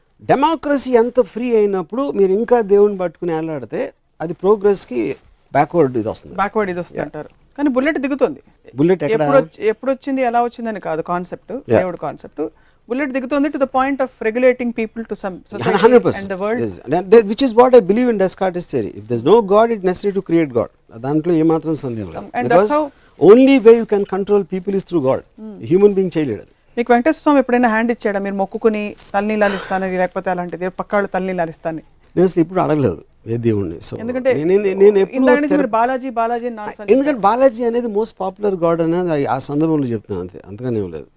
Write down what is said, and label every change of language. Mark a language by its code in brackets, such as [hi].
[te] Democracy ఎంత free అయినప్పుడు మీరు ఇంకా దేవుని పట్టుకుని వెళ్ళాడితే అది ప్రోగ్రెస్కి బ్యాక్వర్డ్ ఇది వస్తుంది అంటారు. కానీ బుల్లెట్ దిగుతుంది. బుల్లెట్ ఎప్పుడు వచ్చింది, ఎలా వచ్చిందని కాదు కాన్సెప్ట్, దేవుడు కాన్సెప్ట్. బుల్లెట్ దిగుతుంది [en] To the point of regulating people to some society and the world, which is what I believe in Descartes' theory. If there's no God, it's necessary to create God. [te] దాంట్లో ఏమాత్రం సందేహం లేదు. [en] Because only way you can control people is through God. [te] Human being చేయలేడు. మీకు వెంకటేశ్వర స్వామి ఎప్పుడైనా hand ఇచ్చాడా, మీరు మొక్కుకుని తలనీలాలు ఇస్తానని, లేకపోతే అలాంటిది పక్కాళ్ళు తలనీలాలు ఇస్తానని? నేను అసలు ఇప్పుడు అడగలేదు ఏ దేవుణ్ణి. సో ఎందుకంటే బాలాజీ ఎందుకంటే బాలాజీ అనేది మోస్ట్ పాపులర్ గాడ్ అనేది ఆ సందర్భంలో చెప్తున్నాను, అంతే, అంతగానే లేదు.